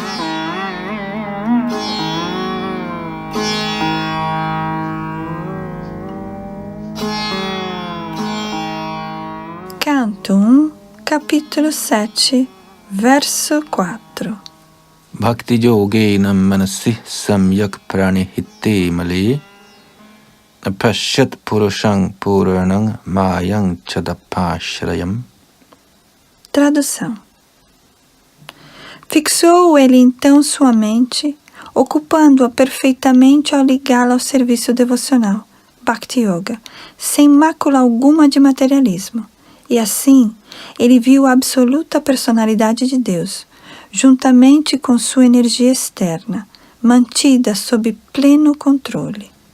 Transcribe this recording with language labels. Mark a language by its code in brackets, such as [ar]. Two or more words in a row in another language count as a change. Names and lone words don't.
[pt] Canto 1, capítulo 7, verso 4. [sa] भक्ति योगेन मनसि सम्यक् प्रणिहिते मले अपश्यत् पुरुषङ् पुराणङ् मायङ् चदपाश्रयम्. [pt] Tradução: fixou ele então sua mente, ocupando-a perfeitamente ao ligá-la ao serviço devocional, [sa] भक्ति योग, [pt] sem mácula alguma de materialismo. E assim, ele viu a absoluta personalidade de Deus, juntamente com sua energia externa, mantida sob pleno controle.